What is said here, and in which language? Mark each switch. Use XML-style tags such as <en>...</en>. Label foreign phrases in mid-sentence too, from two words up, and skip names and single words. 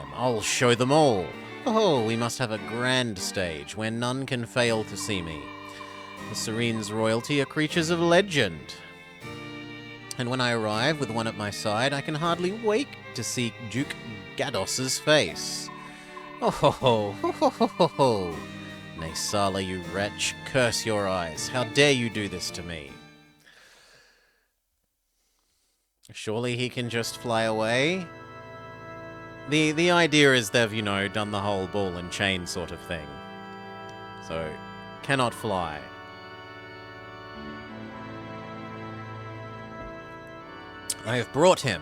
<en>I'll show them all. Oh, we must have a grand stage where none can fail to see me. The Serene's royalty are creatures of legend. And when I arrive with one at my side, I can hardly wait to see Duke Gados's face. Oh ho ho, ho ho ho ho ho. Naysala, you wretch, curse your eyes. How dare you do this to me? Surely he can just fly away? The idea is they've, you know, done the whole ball and chain sort of thing. So, cannot fly. I have brought him.</en>